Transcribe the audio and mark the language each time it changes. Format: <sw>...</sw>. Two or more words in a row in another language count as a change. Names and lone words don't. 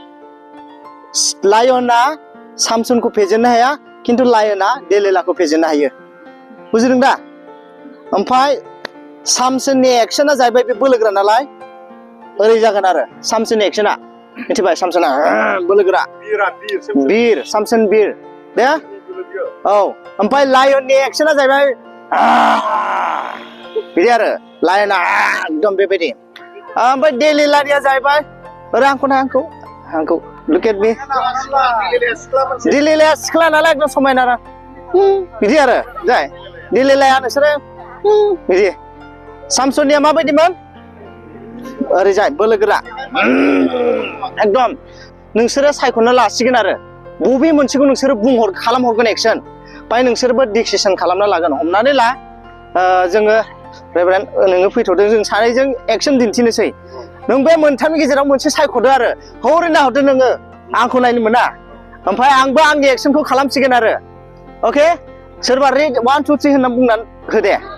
<brx>लायना सामसनखौ फेजेननो हाया खिन्थु लायना डेलिलाखौ फेजेननो हायो बुजिदों दा ओमफ्राय सामसननि एक्शना जाहैबाय बे बोलोग्रा नालाय ओरै जागोन आरो सामसननि एक्शना मिथिबाय सामसना बोलोग्रा बीर सामसन बीर दे औ ओमफ्राय लायननि एक्शना जाहैबाय बिदि आरो लायना एकदम बेबायदि ओमफ्राय डेलिलानिया जाहैबाय ओरै आंखौ</brx> <en>look at me Delilah</en> <brx>सिख्ला नालाय एकदम समायना बिदि आरो जाय Delilahया नोंसोरो बिदि सामसननिया माबायदिमोन ओरै जाय बोलोगोरा एकदम नोंसोरो सायख'नो लासिगोन आरो बबे मोनसेखौ नोंसोरो खालामहरगोन एक्शन बाय नोंसोरबो डिसिसन खालामना लागोन हमनानै ला जोङो रेभारेन्ड नोङो फैथ'दों जों सानैजों एक्शन दिन्थिनोसै नों बे मोनथामनि गेजेराव मोनसे सायख'दो आरो हरै नाहरदो नोङो आंखौ नायनो मोना ओमफ्राय आंबो आंनि एक्शनखौ खालामसिगोन आरो ओके सोरबा रेड 1 2 3 होनना बुंनानै हो दे</brx>